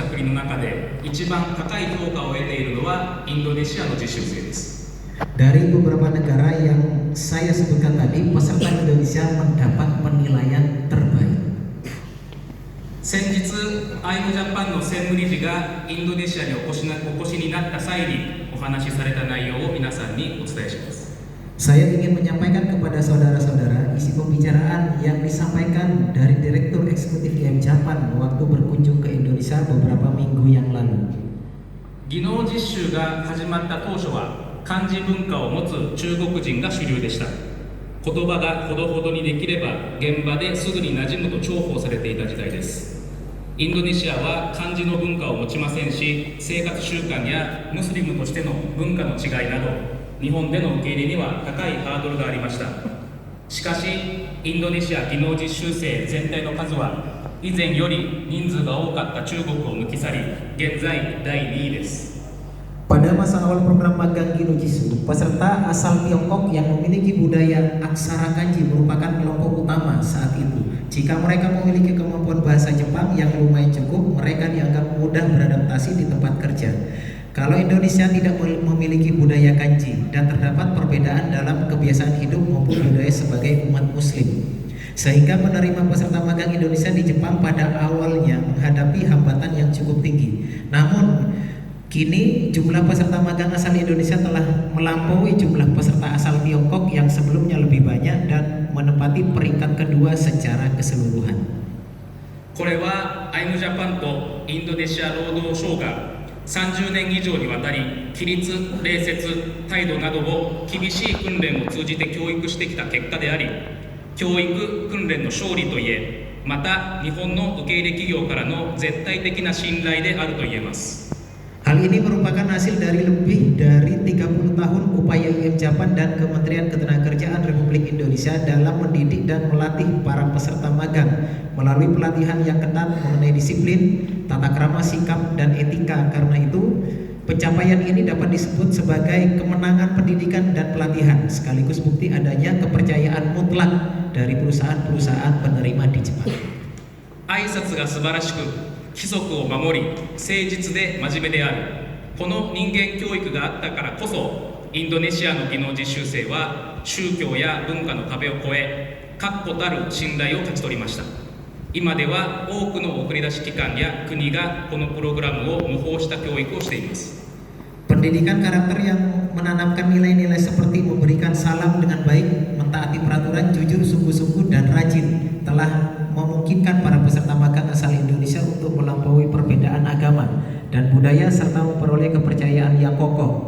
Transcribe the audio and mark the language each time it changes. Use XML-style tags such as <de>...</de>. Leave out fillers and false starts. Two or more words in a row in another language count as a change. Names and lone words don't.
<ja>国の中で一番高い評価を得ているのはインドネシアの実習生です。</ja> <id>Dari beberapa negara yang saya sebutkan tadi, peserta Indonesia mendapat penilaian terbaik.</id> <ja>先日、アイムジャパンの専務理事がインドネシアにお越しになった際にお話しされた内容を皆さんにお伝えします。</ja> <id>Saya ingin menyampaikan kepada saudara-saudara isi pembicaraan yang disampaikan dari Direktur Eksekutif IM Japan waktu berkunjung ke Indonesia beberapa minggu yang lalu.</id> <ja>技能実習が始まった当初は漢字文化を持つ中国人が主流でした。言葉がほどほどにできれば現場ですぐに馴染むと重宝されていた時代です。インドネシアは漢字の文化を持ちませんし、生活習慣やムスリムとしての文化の違いなど日本での受け入れには高いハードルがありました。しかしインドネシア技能実習生全体の数は以前より人数が多かった中国を抜き去り、現在第2位です。</ja> <id>Pada masa awal program magang</id> <ja>技能実習,</ja> <id>peserta asal Tiongkok yang memiliki budaya aksara kanji merupakan kelompok utama saat itu. Jika mereka memiliki kemampuan bahasa Jepang yang lumayan cukup, mereka dianggap mudah beradaptasi di tempat kerja. Kalau Indonesia tidak memiliki budaya kanji dan terdapat perbedaan dalam kebiasaan hidup maupun budaya sebagai umat muslim, sehingga menerima peserta magang Indonesia di Jepang pada awalnya menghadapi hambatan yang cukup tinggi. Namun kini jumlah peserta magang asal Indonesia telah melampaui jumlah peserta asal Tiongkok yang sebelumnya lebih banyak dan menempati peringkat kedua secara keseluruhan.</id> <ja>これはアイムジャパンとインドネシア労働省が30年以上にわたり規律、礼節、態度などを厳しい訓練を通じて教育してきた結果であり、教育訓練の勝利といえ、また日本の受け入れ企業からの絶対的な信頼であると言えます。</ja> <id>Hal ini merupakan hasil dari lebih dari 30 tahun upaya IM Japan dan Kementerian Ketenagakerjaan Republik Indonesia dalam mendidik dan melatih para peserta magang melalui pelatihan yang ketat mengenai disiplin, tata krama, sikap, dan etika. Karena itu, pencapaian ini dapat disebut sebagai kemenangan pendidikan dan pelatihan, sekaligus bukti adanya kepercayaan mutlak dari perusahaan-perusahaan penerima di Jepang.</id> <ja>挨拶が素晴らしく、規則を守り、誠実で真面目である。この人間教育があったからこそ、インドネシアの技能実習生は宗教や文化の壁を越え、確固たる信頼を勝ち取りました。今では多くの送り出し機関や国がこのプログラムを模倣した教育をしています。</ja> <id>Pendidikan karakter yang menanamkan nilai-nilai seperti memberikan salam dengan baik, mentaati peraturan, jujur, sungguh-sungguh, dan rajin telah memungkinkan para peserta magang asal Indonesia untuk melampaui perbedaan agama dan budaya serta memperoleh kepercayaan yang kokoh.</id>